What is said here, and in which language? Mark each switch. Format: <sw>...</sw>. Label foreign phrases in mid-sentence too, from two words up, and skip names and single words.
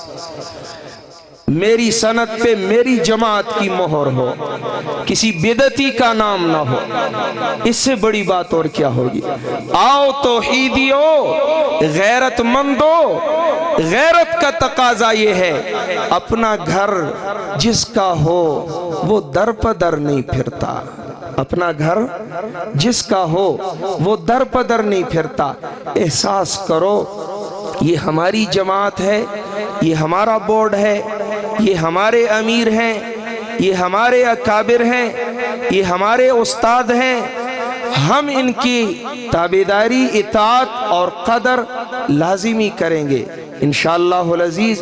<ur>میری سند پہ میری جماعت کی مہر ہو، کسی بدعتی کا نام نہ ہو، اس سے بڑی بات اور کیا ہوگی؟ آؤ توحیدیو، غیرت مندو، غیرت کا تقاضا یہ ہے اپنا گھر جس کا ہو وہ در پدر نہیں پھرتا، اپنا گھر جس کا ہو وہ در پدر نہیں پھرتا۔ احساس کرو یہ ہماری جماعت ہے، یہ ہمارا بورڈ ہے، یہ ہمارے امیر ہیں، یہ ہمارے اکابر ہیں، یہ ہمارے استاد ہیں، ہم ان کی تابعداری، اطاعت اور قدر لازمی کریں گے</ur> <ar>انشاءاللہ العزیز۔</ar>